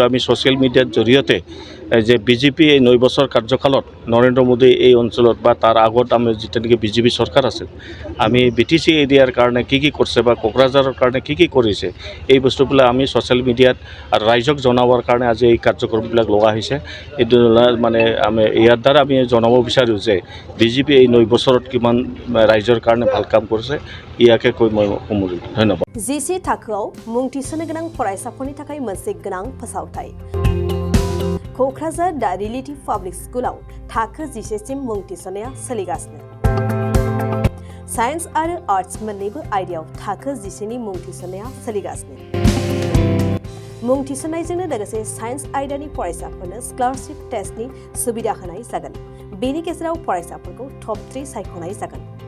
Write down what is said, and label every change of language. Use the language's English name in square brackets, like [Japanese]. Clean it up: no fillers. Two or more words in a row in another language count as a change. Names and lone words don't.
[Assamese] আমি ছ'চিয়েল মিডিয়াৰ জৰিয়তে যে বিজেপি এই 9 বছৰ কাৰ্যকালত নৰেন্দ্ৰ মোদী এই অঞ্চলত বা তাৰ আগত আমি যেতিয়া নেকি বিজেপি চৰকাৰ আছিল আমি BTC এৰিয়াৰ কাৰণে কি কৰিছে বা কোকৰাঝাৰৰ কাৰণে কি কৰিছে এই বস্তুবিলাক আমি ছ'চিয়েল মিডিয়াত আৰু ৰাইজক জনাবৰ কাৰণে আজি এই কাৰ্যক্ৰমবিলাক লোৱা হৈছে এইটো মানে আমি ইয়াৰ দ্বাৰা আমি জনাব বিচাৰোঁ যে বিজেপি এই 9 বছৰত কিমান ৰাইজৰ কাৰণে ভাল কাম কৰিছে ইয়াকে কৈ মই সামৰিলোঁ ধন্যবাদ [Bodo] GC थाखोआव मुं थिसननो गोनां फरायसाफोरनि थाखाय मोनसे गोनां फोसावथाय क'क्राझार दा रिलेटिभ पाब्लिक स्कुलाव थाखो 10 सिम मुं थिसननाया सोलिगासिनो साइन्स आरो आर्ट्स मोन्नैबो आयदायाव थाखो 10 नि मुं थिसननाया सोलिगासिनो मुं थिसननायजोंनो लोगोसे साइन्स आयदानि फरायसाफोरनो स्कलारशिप टेस्टनि सुबिदा होनाय जागोन बेनि गेजेराव फरायसाफोरखौ टप 3 सायख'नाय जागोन